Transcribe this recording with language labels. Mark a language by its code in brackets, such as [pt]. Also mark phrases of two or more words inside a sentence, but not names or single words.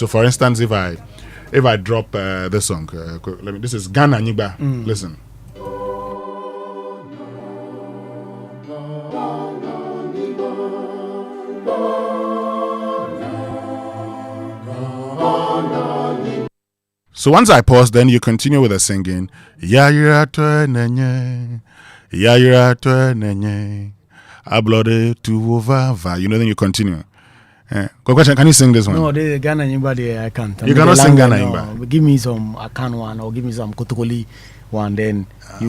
[en] So for instance, if I drop the song, this is Ghana Nyiba. Listen. So once I pause, then you continue with the singing. [ee] Ya nenye, ablode tu over. [en] You know, then you continue. Can you sing this one? No, the Ghana Nyimba, I can't. You cannot sing Ghana Nyimba. Give me some Akan one, or give me some Kotokoli one, then you